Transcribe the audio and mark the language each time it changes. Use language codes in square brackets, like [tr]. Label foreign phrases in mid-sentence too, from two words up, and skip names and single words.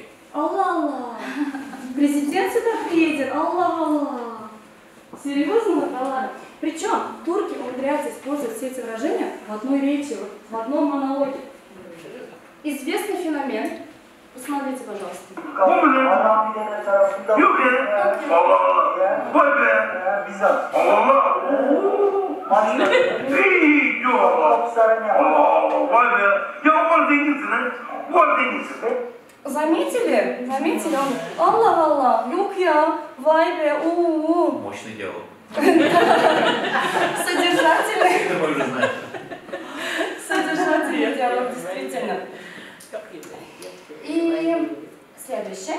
[ru] Аллах. Президент сюда приедет. Аллах. Серьезно? Да ладно. Причем турки умудряются использовать все эти выражения в одной речи, в одном монологе. Известный феномен. Посмотрите, пожалуйста. [tr] Yok ya. Allah Allah. Vay be. Bizzat. Allah Allah. İyi. Yok Allah. Allah. Vay be. Ya o kadar zenginsin ha. Bu kadar zenginsin. [ru] Заметили? Аллах. [tr] Yok ya. Vay be. [ru] Мощный диалог. Содержательный. Это мы уже знаем. содержательный диалог, действительно. И следующее.